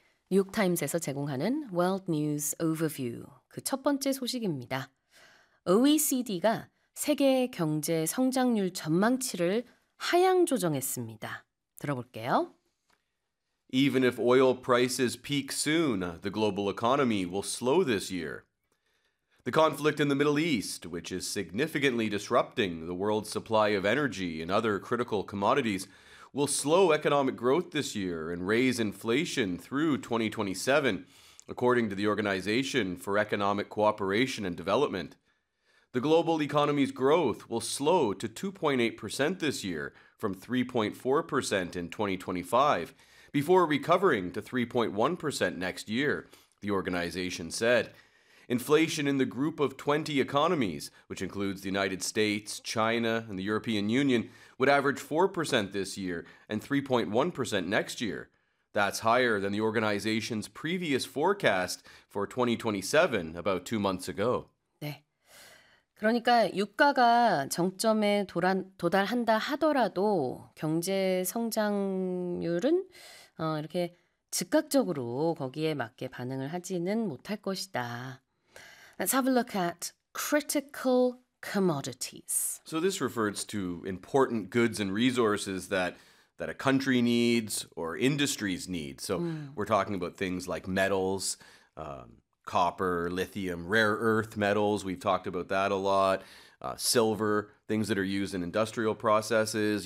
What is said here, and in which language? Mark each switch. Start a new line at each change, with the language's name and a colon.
Korean: 뉴욕타임스에서 제공하는 월드 뉴스 오버뷰 그 첫 번째 소식입니다. OECD가 세계 경제 성장률 전망치를 하향 조정했습니다. 들어볼게요.
English: Even if oil prices peak soon, the global economy will slow this year. The conflict in the Middle East, which is significantly disrupting the world's supply of energy and other critical commodities, will slow economic growth this year and raise inflation through 2027, according to the Organization for Economic Cooperation and Development. The global economy's growth will slow to 2.8% this year from 3.4% in 2025, before recovering to 3.1% next year, the organization said. Inflation in the group of 20 economies, which includes the United States, China, and the European Union, would average 4% this year and 3.1% next year. That's higher than the organization's previous forecast for 2027 about 2 months ago.
Korean: 네. 그러니까 유가가 정점에 도달한다 하더라도 경제 성장률은 이렇게 즉각적으로 거기에 맞게 반응을 하지는 못할 것이다.
English: Let's have a look at critical commodities. So this refers to important goods and resources that a country needs or industries need. So we're talking about things like metals, copper, lithium, rare earth metals. We've talked about that a lot. Silver, things that are used in industrial processes.